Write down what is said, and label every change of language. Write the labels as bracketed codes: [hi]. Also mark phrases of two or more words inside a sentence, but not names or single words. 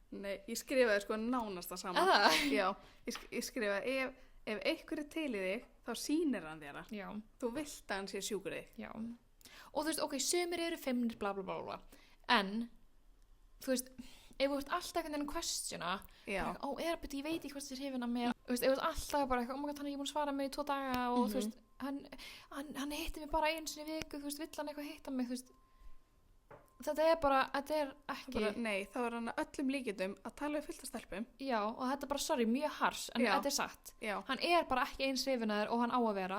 [is] Nei, ég skrifaði sko nánasta saman. Já, ég skrifaði ef einhver er til í þig, þá sýnir hann þér að. Já. Þú vilt að hann sé sjúkur í þig. Já. Og þú veist, ok, sumir eru feimnir, bla bla bla bla. En, þú veist, ef þú ert alltaf einhvern veginn questiona, ég veit ekki hvort þér hrifin að mér. Þú veist, ef þú ert alltaf bara eitthvað, [en] oh my god, [is] hann er ekki búin að svara mig í 2 daga og þú veist, hann hitti mig bara einu sinni í viku, þú veist, vill hann eitthvað hitta mig, þú veist. Þetta er ekki bara, nei, þá er hann að öllum líkindum að tala við fullt af stelpum. Já, og þetta er bara, sorry, mjög hars en þetta er satt. Já. Hann er bara ekki eins hrifinn af þér og hann á að vera.